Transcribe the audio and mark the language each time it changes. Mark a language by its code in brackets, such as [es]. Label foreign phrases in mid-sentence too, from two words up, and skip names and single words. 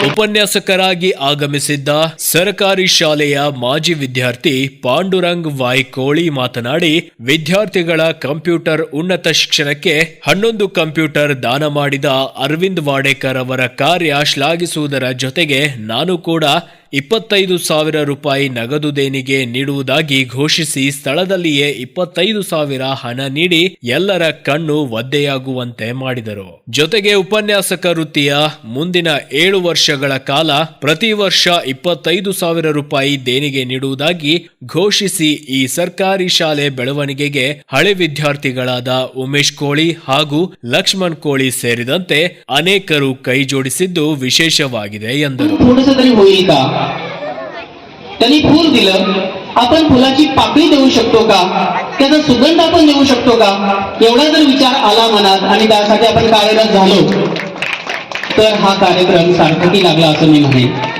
[kn] ಉಪನ್ಯಾಸಕರಾಗಿ ಆಗಮಿಸಿದ್ದ ಸರ್ಕಾರಿ ಶಾಲೆಯ ಮಾಜಿ ವಿದ್ಯಾರ್ಥಿ ಪಾಂಡುರಂಗ್ ವಾಯ್ಕೋಳಿ ಮಾತನಾಡಿ, ವಿದ್ಯಾರ್ಥಿಗಳ ಕಂಪ್ಯೂಟರ್ ಉನ್ನತ ಶಿಕ್ಷಣಕ್ಕೆ 11 ಕಂಪ್ಯೂಟರ್ ದಾನ ಮಾಡಿದ ಅರವಿಂದ್ ವಾಡೇಕರ್ ಅವರ ಕಾರ್ಯ ಶ್ಲಾಘಿಸುವುದರ ಜೊತೆಗೆ ನಾನು ಕೂಡ 25,000 ರೂಪಾಯಿ ನಗದು ದೇಣಿಗೆ ನೀಡುವುದಾಗಿ ಘೋಷಿಸಿ ಸ್ಥಳದಲ್ಲಿಯೇ 25,000 ಹಣ ನೀಡಿ ಎಲ್ಲರ ಕಣ್ಣು ಒದ್ದೆಯಾಗುವಂತೆ ಮಾಡಿದರು. ಜೊತೆಗೆ ಉಪನ್ಯಾಸಕ ವೃತ್ತಿಯ ಮುಂದಿನ 7 ವರ್ಷಗಳ ಕಾಲ ಪ್ರತಿ ವರ್ಷ 25,000 ರೂಪಾಯಿ ದೇಣಿಗೆ ನೀಡುವುದಾಗಿ ಘೋಷಿಸಿ ಈ ಸರ್ಕಾರಿ ಶಾಲೆ ಬೆಳವಣಿಗೆಗೆ ಹಳೆ ವಿದ್ಯಾರ್ಥಿಗಳಾದ ಉಮೇಶ್ ಕೋಳಿ ಹಾಗೂ लक्ष्मण कोळी ಸೇರಿದಂತೆ ಅನೇಕರು ಕೈ ಜೋಡಿಸಿದ್ದು ವಿಶೇಷವಾಗಿದೆ ಎಂದರು. [mr] थोडंसं तरी होईल का? त्यांनी फूल दिलं, आपण फुलाची पाकळी देऊ शकतो का? त्याचा सुगंध आपण देऊ शकतो का? एवढा जर विचार आला मनात आणि त्यासाठी आपण कार्यरत झालो तर हा कार्यक्रम सार्थकी लागला असं मी म्हणेन.